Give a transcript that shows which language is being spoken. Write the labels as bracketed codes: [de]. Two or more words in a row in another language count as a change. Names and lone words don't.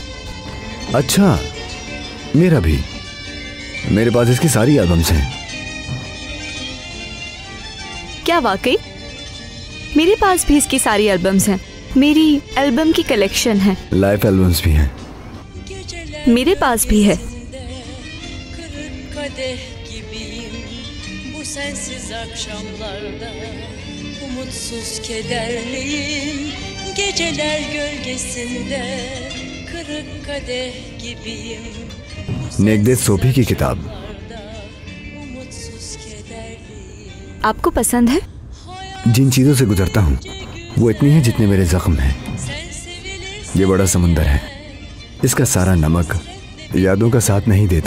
[hi] अच्छा, मेरा भी। मेरे पास इसकी सारी एल्बम्स हैं। क्या वाकई? मेरे पास भी इसकी सारी एल्बम्स हैं। मेरी एल्बम की कलेक्शन है। [en] live albums [hi] भी हैं। मेरे पास भी है। [tr] Bu sensiz akşamlarda umutsuz kederliyim, geceler gölgesinde kırık kadeh gibiyim. [hi] नेगदेत सोफी की किताब। [tr] Umutsuz kederliyim. [hi] आपको पसंद है? जिन चीजों से गुजरता हूँ वो इतनी है जितने मेरे जख्म हैं। ये बड़ा समुंदर है, इसका सारा नमक यादों का साथ नहीं देता।